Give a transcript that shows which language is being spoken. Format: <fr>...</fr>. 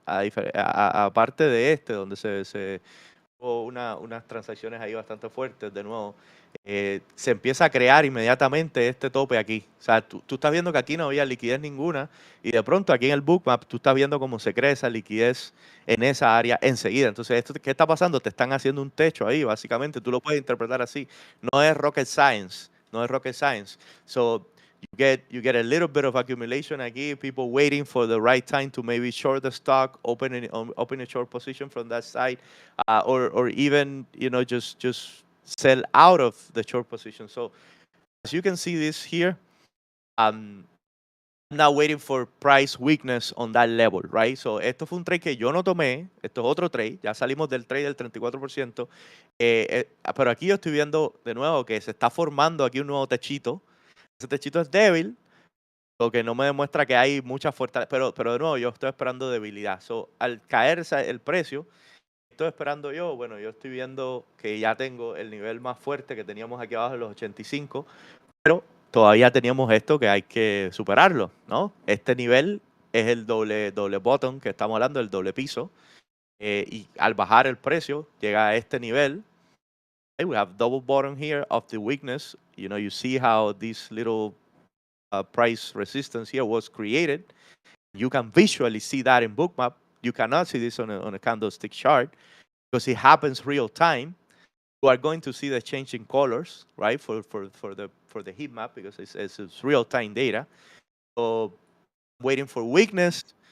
<es>Aparte de donde se hubo unas transacciones ahí bastante fuertes, de nuevo, se empieza a crear inmediatamente este tope aquí. O sea, tú estás viendo que aquí no había liquidez ninguna y de pronto aquí en el Bookmap tú estás viendo cómo se crea esa liquidez en esa área enseguida. Entonces, ¿qué está pasando? Te están haciendo un techo ahí, básicamente. Tú lo puedes interpretar así. No es</es> <en>rocket science.</en> <es>No es rocket science.</es> <en>So, you get a little bit of accumulation</en> <es>aquí,</es> <en>people waiting for the right time to maybe short the stock, open a short position from that side, or even just sell out of the short position. So as you can see this here, I'm now waiting for price weakness on that level, right?</en> <es>So esto fue un trade que yo no tomé, esto es otro trade, ya salimos del trade del 34%, pero aquí yo estoy viendo de nuevo que se está formando aquí un nuevo techito. Ese techito es débil, lo que no me demuestra que hay mucha fortaleza, pero de nuevo yo estoy esperando debilidad. So, al caerse el precio, estoy esperando bueno, yo estoy viendo que ya tengo el nivel más fuerte que teníamos aquí abajo en los 85, pero todavía teníamos esto que hay que superarlo, ¿no? Este nivel es el doble bottom que estamos hablando, el doble piso, y al bajar el precio llega a este nivel.</es> <en>We have double bottom here of the weakness. You see how this little price resistance here was created. You can visually see that in Bookmap. You cannot see this on a candlestick chart because it happens real time. You are going to see the change in colors, right, for the heat map because it's real time data. So waiting for weakness,</en>